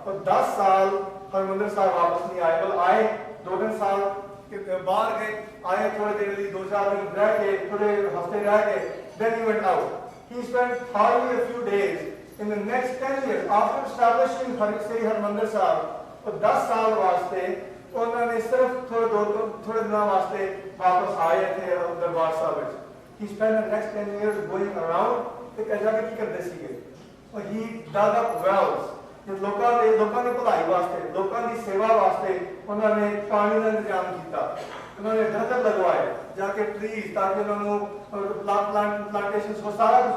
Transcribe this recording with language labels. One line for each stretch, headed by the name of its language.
Punjabi: और 10 साल ਹਰਿਮੰਦਰ ਸਾਹਿਬ ਵਾਪਸ ਨਹੀਂ ਆਏ। ਬਲ ਆਏ 2-3 ਸਾਲ ਬਾਹਰ ਗਏ, ਆਏ ਥੋੜੇ ਦੇਰ ਲਈ 2-4 ਦਿਨ ਰਹਿ ਕੇ, ਥੋੜੇ ਹਫ਼ਤੇ ਰਹਿ ਕੇ,
English: then he went out. He spent hardly a few days in the next 10 years after establishing Sri Harmandir Sahib।
Hindi: और 10 साल वास्ते उन्होंने सिर्फ थोड़े दिनों वास्ते वापस आए थे दरबार साहब में।
English: He spent the next 10 years going around
Punjabi: ਤੇ ਕਹਿ ਜਾ ਕੇ ਕੀ ਕਰਦੇ ਸੀਗੇ?
English: और he dug up wells।
Punjabi: ਲੋਕਾਂ ਦੀ ਭਲਾਈ ਵਾਸਤੇ, ਲੋਕਾਂ ਦੀ ਸੇਵਾ ਵਾਸਤੇ ਉਹਨਾਂ ਨੇ ਪਾਣੀ ਦਾ ਇੰਤਜ਼ਾਮ ਕੀਤਾ। ਉਹਨਾਂ ਨੇ ਦਰਖਤ ਲਗਵਾਏ ਜਾ ਕੇ ਟਰੀਜ਼, ਤਾਂ ਕਿ ਉਹਨਾਂ ਨੂੰ ਪਲਾਂਟੇਸ਼ਨਸ ਹੋ ਸਾਰਾ ਕੁਝ।